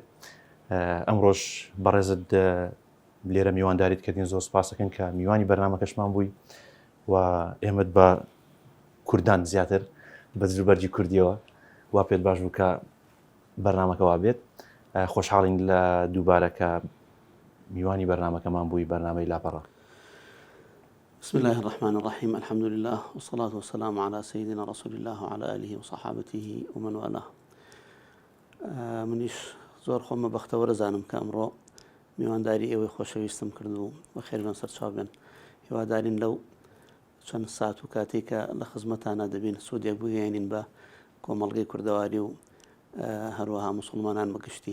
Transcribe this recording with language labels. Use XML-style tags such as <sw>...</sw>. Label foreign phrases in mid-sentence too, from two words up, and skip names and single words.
<ckb>ئەمڕۆژ بەڕێزت لێرە میوانداریت کردین، زۆر سپاسەکەن کە میوانی بەرنامەکەشمان بووی و ئێمەت بە کوردان زیاتر بە جلوبەرجی کوردیەوە وا پێت باش بوو کە بەرنامەکەوا بێت. خۆشحاڵین لە دووبارە کە میوانی بەرنامەکەمان بووی، بەرنامەی لاپەڕە.</ckb> <ar>بسم الله الرحمن الرحيم، الحمد لله والصلاة والسلام على سيدنا رسول الله وعلى آله وصحابته ومن والاه.</ar> <ckb>منیش زۆر خۆمە بەختەوەرە زانم کە ئەمڕۆ میوانداری ئێوەی خۆشەویستم کرد و بە خێربێن سەرچاو بێن. هیوادارین لەو چەند سات و کاتێک کە لە خزمەتانە دەبین سوودێک بگەێنین بە کۆمەڵگەی کوردەواری و هەروەها موسڵمانان بەگشتی.</ckb>